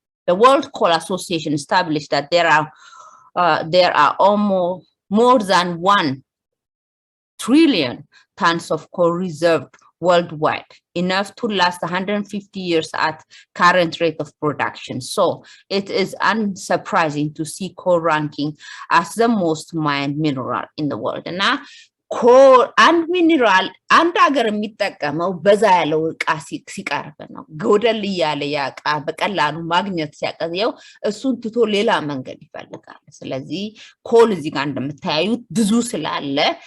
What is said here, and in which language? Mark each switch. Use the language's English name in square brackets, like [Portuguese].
[English] the World Coal Association established that there are almost more than 1 trillion tons of coal reserved worldwide, enough to last 150 years at current rate of production. So it is unsurprising to see coal ranking as the most mined mineral in the world. And now coal and mineral [Amharic] አንድ ሀገር የሚጠቀመው በዛ ያለው ዕቃ ሲቀርብ ነው። ጎደል ያለ ዕቃ በቀላሉ ማግኘት ሲያቀዘው እሱን ትቶ ሌላ መንገድ ይፈልጋል። ስለዚህ ኮል እዚህ ጋር እንደምታዩት ብዙ ስላለ